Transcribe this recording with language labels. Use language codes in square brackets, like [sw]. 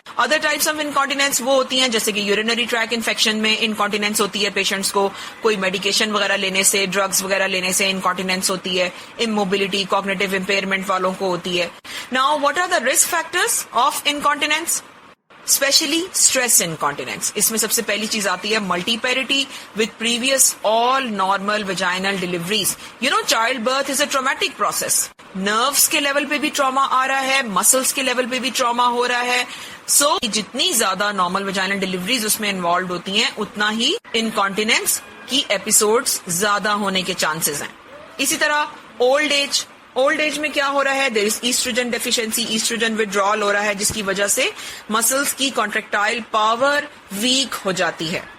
[ur] Other types of انکانٹیننس وہ ہوتی ہیں جیسے کہ یورینری ٹریک انفیکشن میں انکانٹیننس ہوتی ہے پیشنٹس کو, کوئی میڈیکیشن وغیرہ لینے سے, ڈرگس وغیرہ لینے سے انکانٹیننس ہوتی ہے, اموبلٹی کوگنیٹو امپیئرمنٹ والوں کو ہوتی ہے. [en] Now what are the risk factors of incontinence? Especially stress incontinence. [ur] اس میں سب سے پہلی چیز آتی ہے [en] Multiparity with previous all normal vaginal deliveries. Childbirth is a traumatic process. [ur] Nervous کے لیول پہ بھی ٹراما آ رہا ہے, مسلس کے لیول پہ بھی ٹراما ہو رہا ہے. سو جتنی زیادہ نارمل ویجائنل ڈیلیوریز اس میں انوالوڈ ہوتی ہیں اتنا ہی انکانٹیننس کی ایپیسوڈز زیادہ ہونے کے چانسز ہیں. اسی طرح اولڈ ایج میں کیا ہو رہا ہے؟ [en] there is estrogen deficiency, [ur] ایسٹروجن وڈرال ہو رہا ہے جس کی وجہ سے مسلس کی کانٹریکٹائل پاور ویک ہو جاتی ہے.